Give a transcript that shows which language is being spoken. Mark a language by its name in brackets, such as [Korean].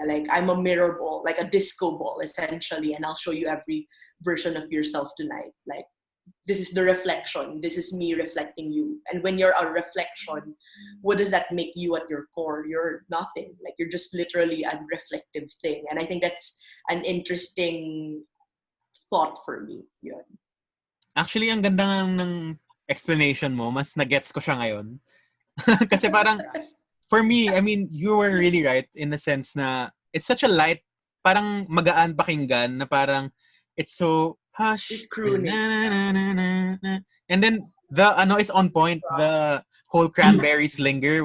[English] Like, I'm a mirror ball, like a disco ball, essentially, and I'll show you every version of yourself tonight. Like, this is the reflection. This is me reflecting you. And when you're a reflection, what does that make you at your core? You're nothing. Like, you're just literally a reflective thing. And I think that's an interesting thought for me. [Filipino] Yun. Actually, ang ganda ng explanation mo. Mas na-gets ko siya ngayon. [English] Kasi parang, for me, I mean, you were really right in the sense na it's such a light, [Filipino] parang magaan pakinggan na parang [English] it's so hush. It's crooning. And then the is on point. The whole cranberries linger.